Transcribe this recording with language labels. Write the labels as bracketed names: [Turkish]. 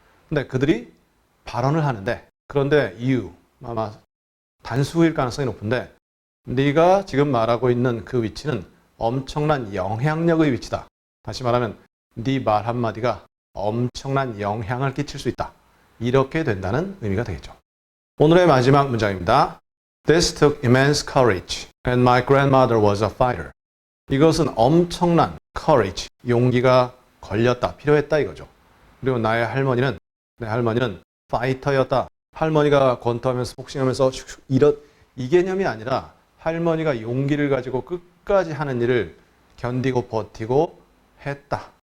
[Korean] 근데 그들이 발언을 하는데 그런데 you, 아마 단수일 가능성이 높은데 네가 지금 말하고 있는 그 위치는 엄청난 영향력의 위치다. 다시 말하면 네 말 한마디가 엄청난 영향을 끼칠 수 있다. 이렇게 된다는 의미가 되겠죠. 오늘의 마지막 문장입니다. [English] This took immense courage, and my grandmother was a fighter. [Korean] 이것은 엄청난 courage, 용기가 걸렸다, 필요했다 이거죠. 그리고 내 할머니는 파이터였다. 할머니가 권투하면서 복싱하면서 이 개념이 아니라 할머니가 용기를 가지고 끝까지 하는 일을 견디고 버티고 했다.